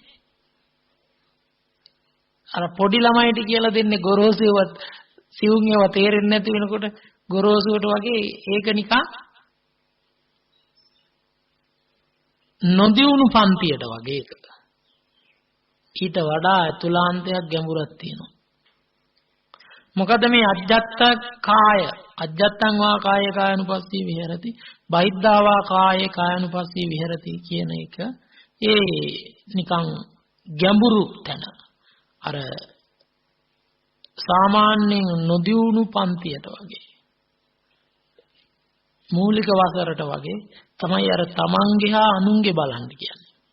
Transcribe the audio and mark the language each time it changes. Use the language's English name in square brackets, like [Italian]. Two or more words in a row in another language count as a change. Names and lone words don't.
[Sinhala] අර පොඩි ළමයිට කියලා දෙන්නේ ගොරෝසුවත් සිවුම් ඒවා තේරෙන්නේ නැති වෙනකොට ගොරෝසුවට වගේ ඒක නිකන් නොදියුණු පන්තියට වගේ එක. ඊට වඩා අතුලාන්තයක් ගැඹුරක් තියෙනවා. මොකද මේ [Pali] අජ්ජත් කාය අජ්ජත්තං වා කාය කායනුපස්සී විහෙරති බහිද්ධා වා කාය කායනුපස්සී විහෙරති [Sinhala] කියන එක ඒ නිකන් ගැඹුරු තැන. අර සාමාන්‍යයෙන් නොදියුණු පන්තියට වගේ මූලික වසරට වගේ තමයි අර තමන්ගේ හා අනුන්ගේ බලන්න කියන්නේ.